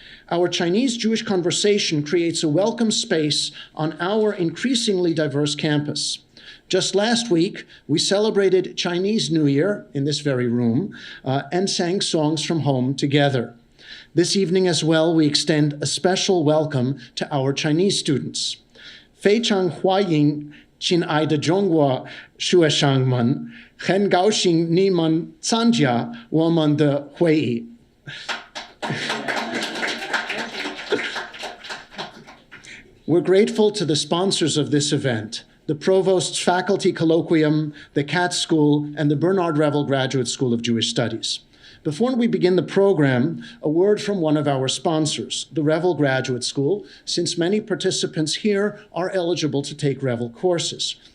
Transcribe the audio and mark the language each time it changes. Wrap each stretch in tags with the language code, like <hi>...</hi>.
<en>Our Chinese-Jewish conversation creates a welcome space on our increasingly diverse campus. Just last week, we celebrated Chinese New Year in this very room and sang songs from home together. This evening as well, we extend a special welcome to our Chinese students.</en> <zh>非常欢迎亲爱的中国学生们，很高兴你们参加我们的会议。</zh> <en>We're grateful to the sponsors of this event, the Provost's Faculty Colloquium, the Katz School, and the Bernard Revel Graduate School of Jewish Studies. Before we begin the program, a word from one of our sponsors, the Revel Graduate School, since many participants here are eligible to take Revel courses.</en>